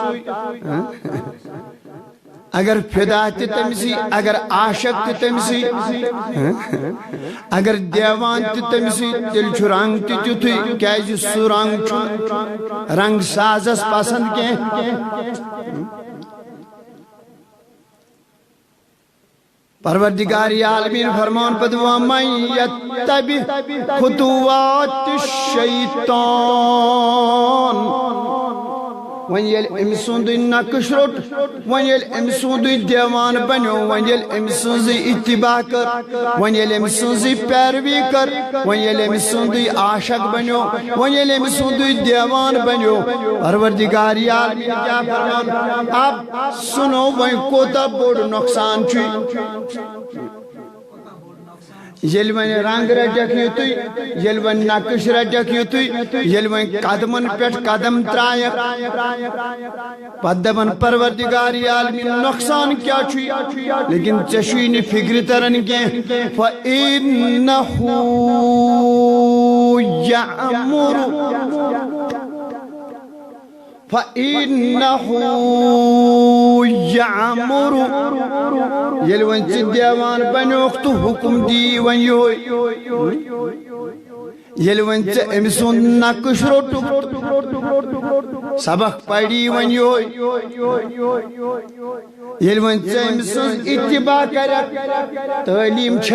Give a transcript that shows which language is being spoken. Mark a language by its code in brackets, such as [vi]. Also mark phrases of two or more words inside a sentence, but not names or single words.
[ks] اگر فدا تہِ تٔمسٕے اگر عاشق تہِ تٔمسٕے اگر دیوان تہِ تٔمسٕے تیٚلہِ چھُ رنٛگ تہِ تیُتھُے کیٛازِ سُہ رنٛگ چھُنہٕ رنٛگ سازس پسنٛد کینٛہہ پروردگار عالمین فرمان پتہٕ [ar] وَمَن یتبع خطوات الشیطان [ks] وۄنۍ ییٚلہِ أمۍ سُنٛدُے نقٕش روٚٹ وۄنۍ ییٚلہِ أمۍ سُنٛدُے دیوان بنیو وۄنۍ ییٚلہِ أمۍ سٕنٛزٕے اتباع کٔر وۄنۍ ییٚلہِ أمۍ سٕنٛزٕے پیروی کٔر وۄنۍ ییٚلہِ أمۍ سُنٛدُے عاشق بنیو وۄنۍ ییٚلہِ أمۍ سُنٛدُے دیوان بنیو پروردگار عالمین کیٛاہ فرمان [ur] اب سُنو [ks] وۄنۍ کوٗتاہ بوٚڑ نۄقصان چھُ ییٚلہِ وۄنۍ رنٛگ رٹکھ یُتُے ییٚلہِ وۄنۍ نقٕش رٹکھ یُتُے ییٚلہِ وۄنۍ قدمن پٮ۪ٹھ قدم ترٛایکھ پتہٕ دپن پروردگار عالمین نۄقصان کیٛاہ چھُے لیکن ژےٚ چھُے نہٕ فِکرِ تران کینٛہہ فإنه [ar] يأمر فإنه يعمر [ks] ییٚلہِ وۄنۍ ژٕ دیوان بنیوکھ تہٕ حُکم دی وۄنۍ یِہوے ییٚلہِ وۄنۍ ژےٚ أمۍ سُنٛد نقٕش روٚٹُکھ سبق پری وۄنۍ یِہوے ییٚلہِ وۄنۍ ژےٚ أمۍ سٕنٛز اتباع کرکھ تعلیٖم چھے